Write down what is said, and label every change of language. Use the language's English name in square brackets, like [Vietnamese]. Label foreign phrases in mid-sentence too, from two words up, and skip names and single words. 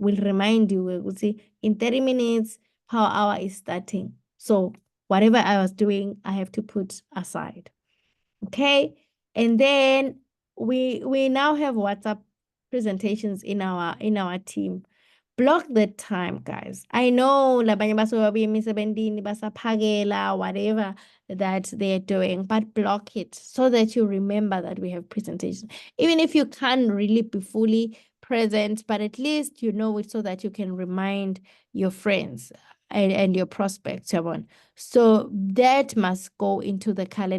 [English] In 30 minutes, power hour is starting. So whatever I was doing, I have to put aside. Okay. And then we now have WhatsApp presentations in our team. Block the time, guys. I know [Swati] labanye basuke emisebentini basaphakela, [English] whatever that they're doing, but block it so that you remember that we have presentations. Even if you can't really be fully present, but at least you know it so that you can remind your friends and your prospects, everyone. So that must go into the calendar.